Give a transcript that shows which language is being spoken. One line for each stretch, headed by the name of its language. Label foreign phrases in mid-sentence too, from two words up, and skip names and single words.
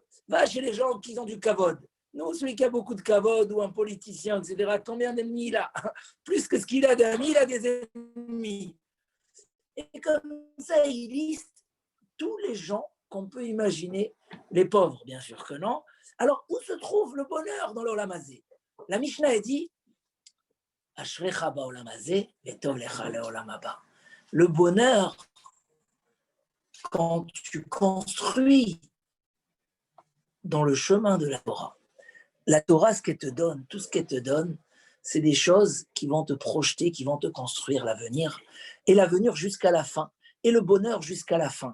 French: Va chez les gens qui ont du kavod. Non, celui qui a beaucoup de kavod ou un politicien, etc., combien d'ennemis il a? Plus que ce qu'il a d'amis, il a des ennemis. Et comme ça, il liste tous les gens qu'on peut imaginer, les pauvres, bien sûr que non. Alors, où se trouve le bonheur dans l'
Hebrew: עולם הזה?
French: La Mishnah a dit
Hebrew: אשריך בעולם הזה וטוב לך לעולם הבא.
French: Le bonheur, quand tu construis dans le chemin de la Torah. La Torah, ce qu'elle te donne, tout ce qu'elle te donne, c'est des choses qui vont te projeter, qui vont te construire l'avenir, et l'avenir jusqu'à la fin, et le bonheur jusqu'à la fin.